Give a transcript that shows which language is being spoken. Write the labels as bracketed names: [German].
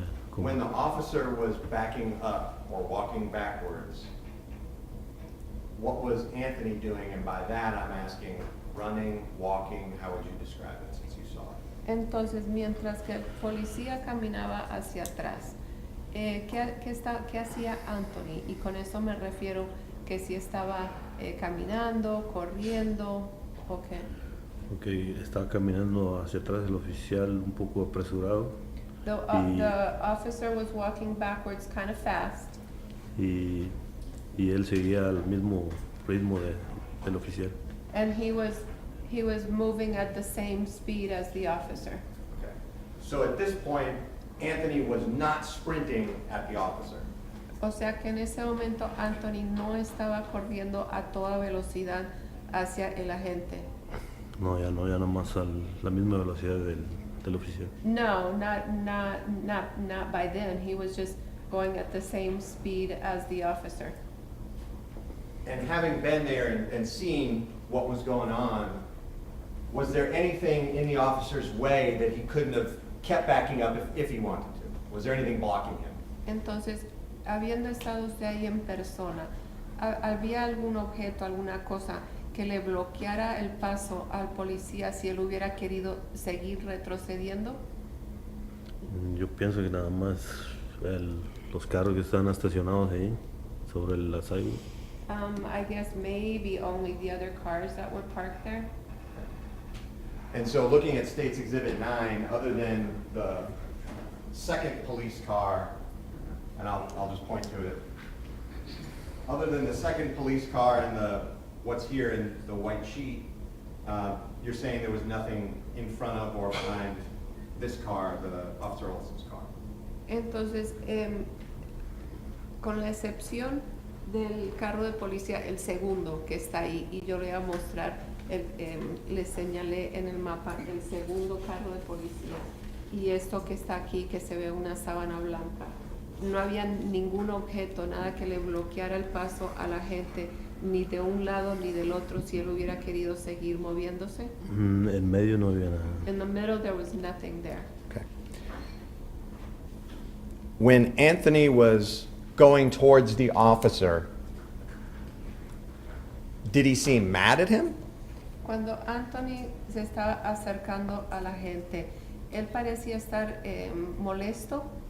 [Spanish] Como- [English] When the officer was backing up or walking backwards, what was Anthony doing? And by that, I'm asking, running, walking, how would you describe it since you saw it? [Spanish] Entonces, mientras que el policía caminaba hacia atrás, ¿qué hacía Anthony? Y con eso me refiero que si estaba caminando, corriendo, ¿o qué? Ok, estaba caminando hacia atrás el oficial un poco apresurado [English] The officer was walking backwards kind of fast, [Spanish] y él seguía al mismo ritmo del oficial. [English] and he was moving at the same speed as the officer. Okay. So at this point, Anthony was not sprinting at the officer. [Spanish] O sea que en ese momento Anthony no estaba corriendo a toda velocidad hacia el agente. No, ya nomás a la misma velocidad del oficial. [English] No, not by then. He was just going at the same speed as the officer. And having been there and seen what was going on, was there anything in the officer's way that he couldn't have kept backing up if he wanted to? Was there anything blocking him? [Spanish] Entonces, habiendo estado usted ahí en persona, ¿había algún objeto, alguna cosa que le bloqueara el paso al policía si él hubiera querido seguir retrocediendo? Yo pienso que nada más los carros que están estacionados ahí sobre la sidewalk. [English] I guess maybe only the other cars that were parked there. And so looking at State's Exhibit 9, other than the second police car, and I'll just point to it, other than the second police car and what's here in the white sheet, you're saying there was nothing in front of or behind this car, the Officer Olsen's car? [Spanish] Entonces, con la excepción del carro de policía, el segundo que está ahí, y yo le voy a mostrar, le señalé en el mapa el segundo carro de policía, y esto que está aquí, que se ve una sábana blanca. No había ningún objeto, nada que le bloqueara el paso a la gente, ni de un lado ni del otro, si él hubiera querido seguir moviéndose. En medio no había nada. [English] In the middle, there was nothing there. Okay. When Anthony was going towards the officer, did he seem mad at him? [Spanish] Cuando Anthony se estaba acercando a la gente, ¿él parecía estar molesto?